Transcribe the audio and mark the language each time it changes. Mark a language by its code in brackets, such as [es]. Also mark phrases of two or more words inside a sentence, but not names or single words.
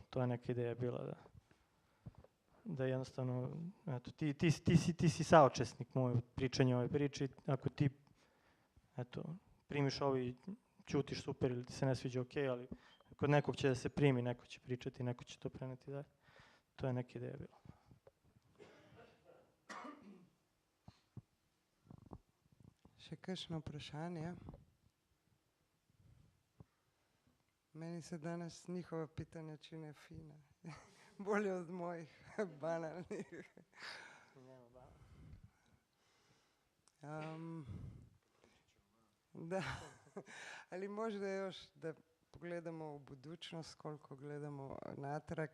[sr] To je neka ideja bila da jednostavno, eto, ti si saučesnik moj u pričanju ove priče, ako ti, eto, primiš ovo i ćutiš super ili ti se ne sviđa, okej, ali kod nekog će da se primi, neko će pričati, neko će to preneti dalje. To je neka ideja bila. [sl] Še kakšno vprašanje? [sr] Meni se danes njihova pitanja čine fina. Bolje od mojih banalnih. Da, ali možda još da pogledamo u budućnost koliko gledamo natrag.